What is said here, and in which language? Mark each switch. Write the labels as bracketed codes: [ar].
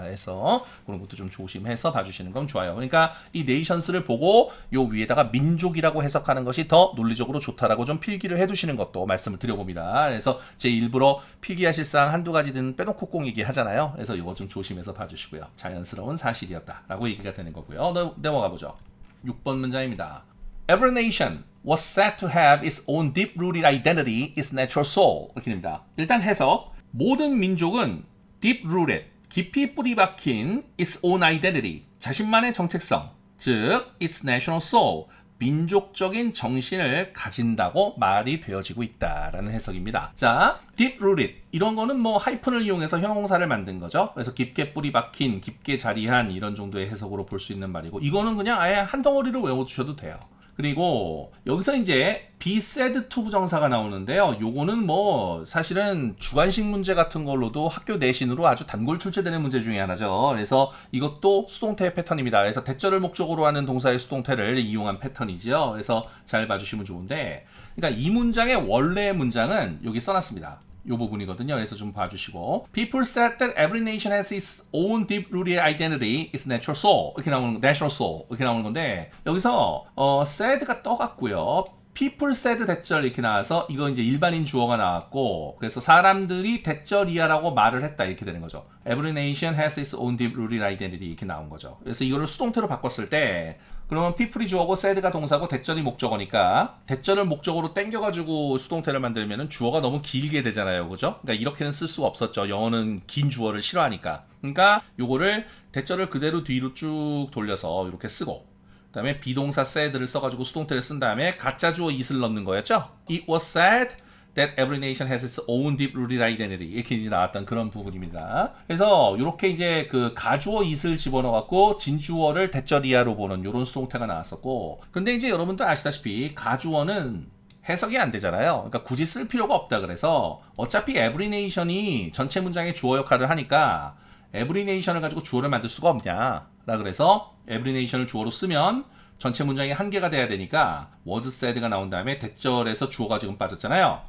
[ko] 그래서 그런 것도 좀 조심해서 봐주시는 건 좋아요. 그러니까 이 네이션스를 보고 요 위에다가 민족이라고 해석하는 것이 더 논리적으로 좋다라고 좀 필기를 해두시는 것도 말씀을 드려봅니다. 그래서 제 일부러 필기하실상 한두 가지든 빼놓고 꼭 얘기하잖아요. 그래서 이거 좀 조심해서 봐주시고요. 자연스러운 사실이었다라고 얘기가 되는 거고요. 넘어가 보죠. 6번 문장입니다. [en] Every nation was said to have its own deep-rooted identity, its natural soul. [ko] 이렇게 됩니다. 일단 해석. 모든 민족은 deep-rooted, 깊이 뿌리 박힌 its own identity, 자신만의 정체성, 즉 its national soul, 민족적인 정신을 가진다고 말이 되어지고 있다라는 해석입니다. 자, deep rooted 이런 거는 뭐 하이픈을 이용해서 형용사를 만든 거죠. 그래서 깊게 뿌리 박힌, 깊게 자리한 이런 정도의 해석으로 볼 수 있는 말이고 이거는 그냥 아예 한 덩어리로 외워두셔도 돼요. 그리고 여기서 이제 be said to 부정사가 나오는데요. 요거는 뭐 사실은 주관식 문제 같은 걸로도 학교 내신으로 아주 단골 출제되는 문제 중에 하나죠. 그래서 이것도 수동태 패턴입니다. 그래서 대절을 목적으로 하는 동사의 수동태를 이용한 패턴이죠. 그래서 잘 봐주시면 좋은데, 그러니까 이 문장의 원래 문장은 여기 써놨습니다. 이 부분이거든요. [en] 그래서 좀 봐주시고, People said that every nation has its own deep-rooted identity, its natural soul. [ko] 이렇게 나오는 natural soul 이렇게 나오는 건데 여기서 said가 떠갔고요. People said 대절 이렇게 나와서 이거 이제 일반인 주어가 나왔고, 그래서 사람들이 대절이야라고 말을 했다 이렇게 되는 거죠. [en] Every nation has its own deep-rooted identity 이렇게 나온 거죠. [ko] 그래서 이거를 수동태로 바꿨을 때 그러면 people이 주어고 said가 동사고 대절이 목적어니까 대절을 목적으로 땡겨가지고 수동태를 만들면은 주어가 너무 길게 되잖아요. 그죠? 그러니까 이렇게는 쓸 수가 없었죠. 영어는 긴 주어를 싫어하니까. 그러니까 요거를 대절을 그대로 뒤로 쭉 돌려서 이렇게 쓰고, 그 다음에 비동사 said를 써가지고 수동태를 쓴 다음에 가짜 주어 it을 넣는 거였죠. [en] It was said that every nation has its own deep-rooted identity 이렇게 이제 나왔던 그런 부분입니다. [ko] 그래서 이렇게 이제 그 가주어 it을 집어넣어갖고 진주어를 대절이야로 보는 이런 수동태가 나왔었고, 근데 이제 여러분들 아시다시피 가주어는 해석이 안 되잖아요. 그러니까 굳이 쓸 필요가 없다. 그래서 어차피 every nation이 전체 문장의 주어 역할을 하니까 every nation을 가지고 주어를 만들 수가 없냐 라 그래서 every nation을 주어로 쓰면 전체 문장이 한 개가 돼야 되니까 was said가 나온 다음에 대절에서 주어가 지금 빠졌잖아요.